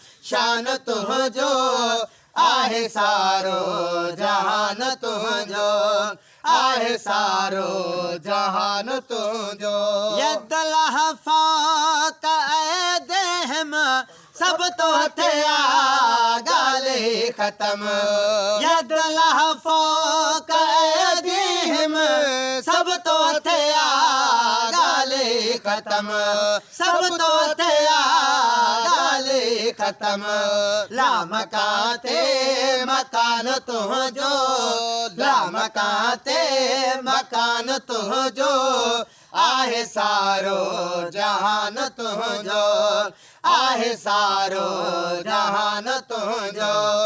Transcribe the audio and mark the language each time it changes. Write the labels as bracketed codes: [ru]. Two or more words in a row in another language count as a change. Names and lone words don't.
[sd] شان تنهنجو، آهي سارو جهان تنهنجو، آهي سارو جهان تنهنجو. [ar] يد الله فوق ايديهم، [sd] سڀ تو هٿ آ، ڳالهه ئي ختم. [ar] يد الله فوق ايديهم، [sd] سڀ تو هٿ آ، ڳالهه ئي ختم. سڀ تو هٿ آ، ڳالهه ئي ختم. لا مڪان تي مڪان تنهنجو، لا مڪان تي مڪان تنهنجو، آهي سارو جهان تنهنجو، آهي سارو جهان تنهنجو.